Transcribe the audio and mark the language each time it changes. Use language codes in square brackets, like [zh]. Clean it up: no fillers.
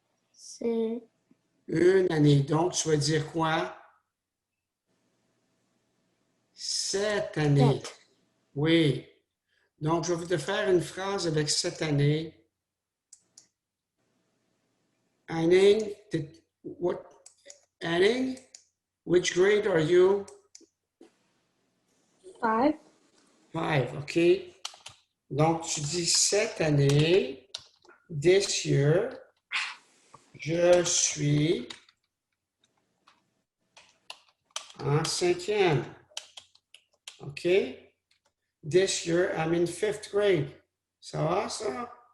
[fr] C'est Une année. Donc, tu vas dire quoi? Cette année. 7. Oui. Donc, je vais te faire une phrase avec cette année. [en] Anning, what? Anning, which grade are you? 5. 5, OK. [fr] Donc, tu dis cette année, [en] this year, [fr] je suis en 5e. [en] OK? This year, I'm in 5th grade. [fr] Ça va, ça?